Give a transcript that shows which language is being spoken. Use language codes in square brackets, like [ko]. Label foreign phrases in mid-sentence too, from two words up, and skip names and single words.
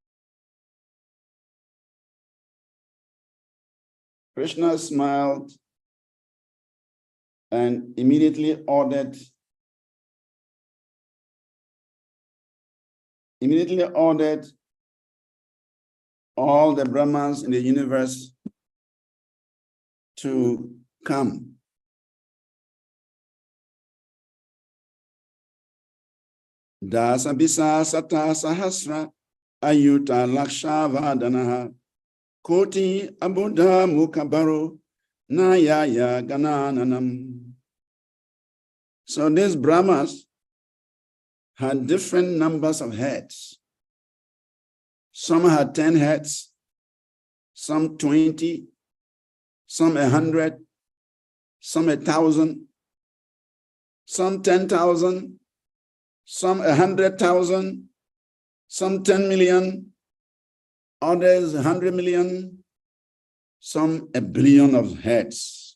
[en] Krishna smiled and immediately ordered all the Brahmans in the universe to come. [sa] दश बिश शत सहस्र अयुत लक्ष वदनाः कोटि अर्बुद मुखबरो नयाय गणनानाम्. [en] So these Brahmas had different numbers of heads. Some had 10 heads, some 20, some 100, some 1,000, some 10,000, some 100,000, some 10 million, others 100 million, some 1 billion of heads.